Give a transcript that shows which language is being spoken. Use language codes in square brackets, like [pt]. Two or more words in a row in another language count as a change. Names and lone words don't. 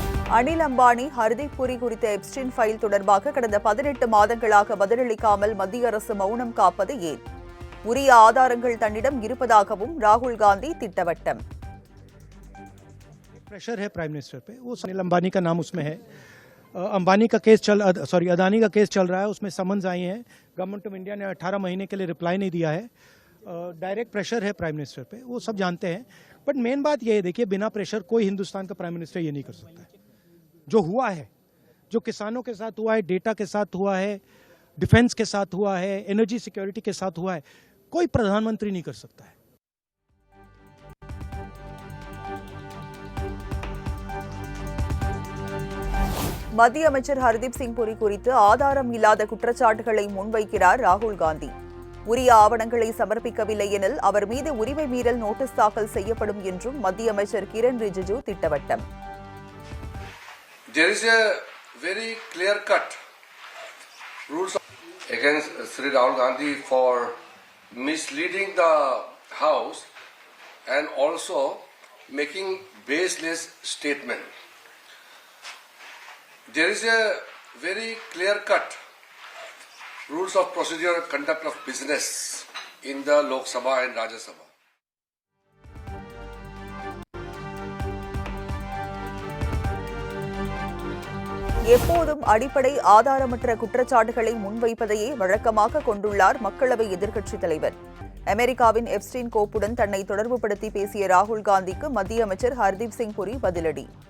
[ta] அனில் அம்பானி ஹர்தீப் புரி குறித்த எப்ஸ்டின் ஃபைல் தொடர்பாக கடந்த 18 மாதங்களாக பதிலளிக்காமல் மத்திய அரசு மௌனம் காப்பது ஏன்? உரிய ஆதாரங்கள் தன்னிடம் இருப்பதாகவும் ராகுல் காந்தி திட்டவட்டம். [hi] प्रेशर है [en] prime minister [hi] पे, वो अनिल अंबानी का नाम उसमें है. अंबानी का केस अदानी का केस चल रहा है, उसमें समन्स आई हैं. [en] Government of India [hi] ने 18 महीने के लिए रिप्लाई नहीं दिया है. [en] direct pressure [hi] है [en] prime minister [hi] पे, वो सब जानते हैं. बट मेन बात ये है, देखिए बिना प्रेशर कोई हिंदुस्तान का [en] prime minister [hi] ये नहीं कर सकता है. जो हुआ है, जो किसानों के साथ हुआ है, डेटा के साथ हुआ है, डिफेंस के साथ हुआ है, [en] energy security [hi] के साथ हुआ है, कोई प्रधानमंत्री नहीं कर सकता है. [ta] மத்திய அமைச்சர் ஹர்தீப் சிங் புரி குறித்து ஆதாரம் இல்லாத குற்றச்சாட்டுகளை முன்வைக்கிறார் ராகுல் காந்தி. உரிய ஆவணங்களை சமர்ப்பிக்கவில்லை எனில் அவர் மீது உரிமை மீறல் நோட்டீஸ் தாக்கல் செய்யப்படும் என்றும் மத்திய அமைச்சர் கிரண் ரிஜிஜு திட்டவட்டம். [en] There is a very clear-cut rules against Sri Rahul Gandhi for misleading the House and also making baseless statement. There is a very clear-cut rules of procedure and conduct of business in the Lok Sabha and Rajya Sabha. [ta] எப்போதும் அடிப்படை ஆதாரமற்ற குற்றச்சாட்டுகளை முன்வைப்பதையே வழக்கமாக கொண்டுள்ளார் மக்களவை எதிர்க்கட்சித் தலைவர். அமெரிக்காவின் எப்ஸ்டீன் கோப்புடன் தன்னை தொடர்புபடுத்தி பேசிய ராகுல் காந்திக்கு மத்திய அமைச்சர் ஹர்தீப் சிங் புரி பதிலடி.